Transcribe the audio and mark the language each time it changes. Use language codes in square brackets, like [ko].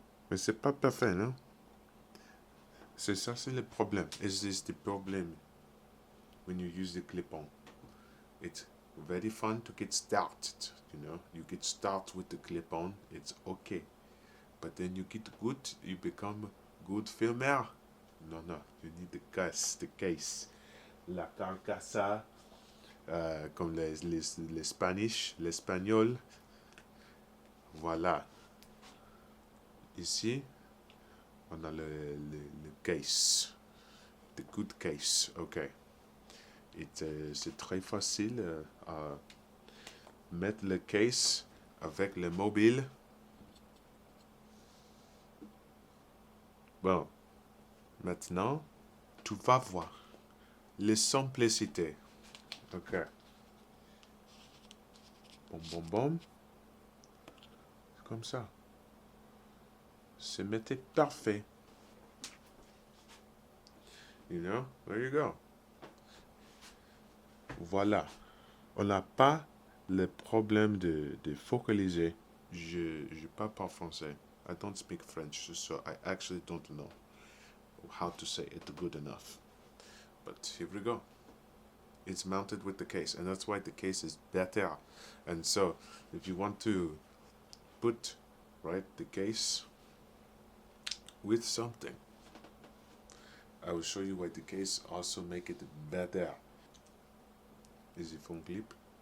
[fr] Mais c'est pas parfait, non? C'est ça, c'est le problème. [en] Is this the problem when you use the clip-on? It's very fun to get started, you know. You get started with the clip-on, it's okay. But then you get good, you become good filmer. No, you need the case. [fr] La carcasa, comme les Spanish, l'espagnol. Voilà. Ici, on a le case. [en] The good case, ok. [fr] C'est très facile à mettre le case avec le mobile. Bon, maintenant, tu vas voir la simplicité. [en] Ok. [fr] Bon. Comme ça. C'est mettre parfait. [en] You know, there you go. [fr] Voilà. On n'a pas le problème de focaliser. Je parle pas français. [en] I don't speak French, so I actually don't know how to say it good enough. But here we go. It's mounted with the case, and that's why the case is better. And so, if you want to put, right, the case with something, I will show you why the case also make it better. Is the phone clip.